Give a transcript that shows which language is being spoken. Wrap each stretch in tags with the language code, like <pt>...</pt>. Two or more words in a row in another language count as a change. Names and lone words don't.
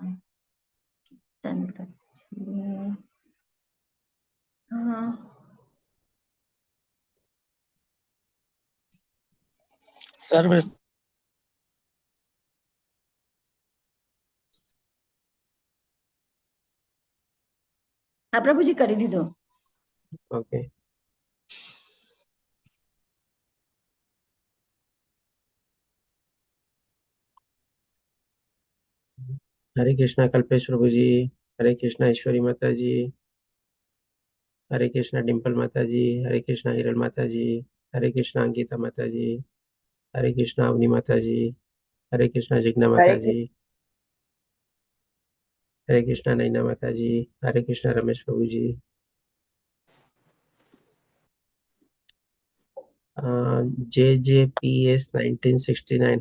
<hi>सर्व हाँ प्रभु जी</hi> <gu>કરી દીધો।</gu> <hi>ओके हरे कृष्णा कल्पेश प्रभु जी, हरे कृष्णा ईश्वरी माता जी, हरे कृष्णा डिम्पल माता जी, हरे कृष्णा हिरल माता जी, हरे कृष्णा अंकिता माता जी, हरे कृष्णा अवनी माता जी, हरे कृष्णा जिग्ना माता जी, हरे कृष्णा नैना माता जी, हरे कृष्णा रमेश प्रभु जी, JJPS 1969।</hi>